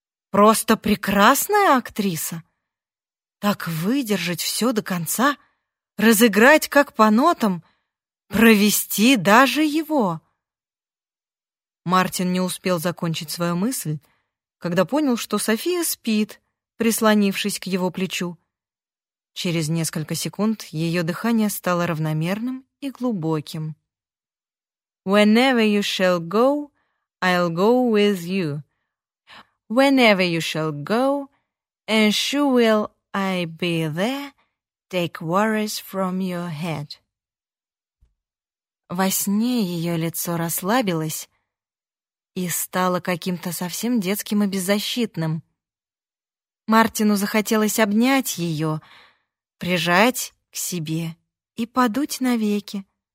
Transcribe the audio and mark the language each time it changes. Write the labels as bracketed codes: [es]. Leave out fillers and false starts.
[ru] «Просто прекрасная актриса!» «Так выдержать все до конца, разыграть как по нотам, провести даже его!» Мартин не успел закончить свою мысль, когда понял, что София спит, прислонившись к его плечу. Через несколько секунд ее дыхание стало равномерным и глубоким. [en] «Whenever you shall go, I'll go with you. Whenever you shall go, and sure will I be there, take worries from your head». [ru] Во сне ее лицо расслабилось и стало каким-то совсем детским и беззащитным. Мартину захотелось обнять ее, прижать к себе и подуть навеки.